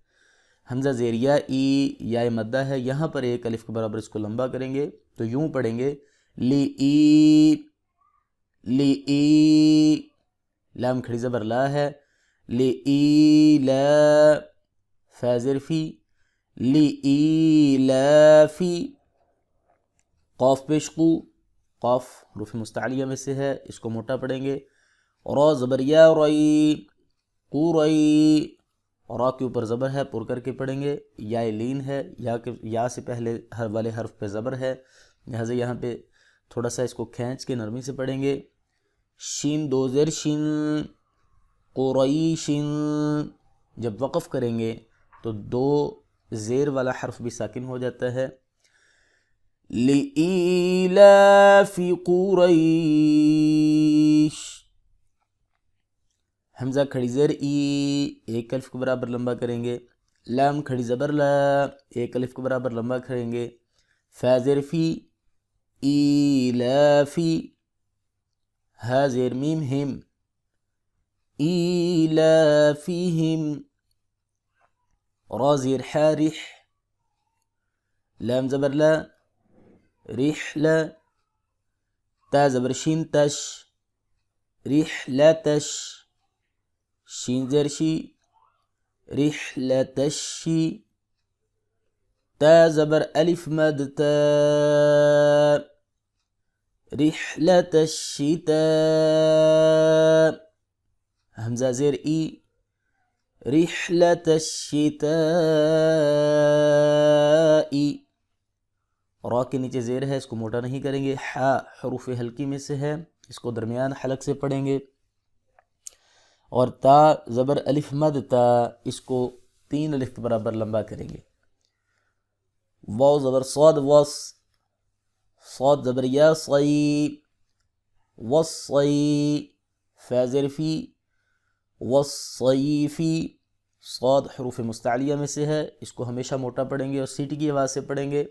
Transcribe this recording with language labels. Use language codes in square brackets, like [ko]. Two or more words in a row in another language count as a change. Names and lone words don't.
[ur] حمزہ زیر یا ای، یا مدہ ہے، یہاں پر ایک الف کے برابر اس کو لمبا کریں گے تو یوں پڑھیں گے لی ای، لی ای، لام کھڑی زبر لا ہے، لی ای لا، فا زیر فی، لی ای لا فی، قاف پیش قو، قاف حروف مستعلیہ میں سے ہے، اس کو موٹا پڑھیں گے۔ را زبر یا رئی، قوری، را کے اوپر زبر ہے، پر کر کے پڑھیں گے۔ یا لین ہے، یا سے پہلے ہر والے حرف پہ زبر ہے لہذا یہاں پہ تھوڑا سا اس کو کھینچ کے نرمی سے پڑھیں گے۔ شین دو زیر شین، قریشن، جب وقف کریں گے تو 2 زیر والا حرف بھی ساکن ہو جاتا ہے۔ [ar] لِإِيلَافِ قُرَيْشٍ، [ur] حمزہ کھڑی زیر ای، ایک الف کے برابر لمبا کریں گے۔ لام کھڑی زبر لا، ایک الف کے برابر لمبا کریں گے۔ فا زیر فی، ایلافی، ہا زیر میم ہم، ایلافیہم، را زیر حا رح، لام زبر لا، رحلہ، تا زبر شین تش، رحلتش، شین زیر شی، رحلتشی، تا زبر الف مد تا، رحلت الشتاء، حمزہ زیر ای، [ar] رحلت الشتاء، [ur] را کے نیچے زیر ہے، اس کو موٹا نہیں کریں گے۔ حا حروف حلقی میں سے ہے، اس کو درمیان حلق سے پڑھیں گے۔ اور تا زبر الف مد تا، اس کو 3 الف کے برابر لمبا کریں گے۔ واو زبر صاد وص، صاد زبر یا صی، وصی، فا زیر فی، وصیفی، صاد حروف مستعلیہ میں سے ہے، اس کو ہمیشہ موٹا پڑھیں گے اور سیٹی کی آواز سے پڑھیں گے۔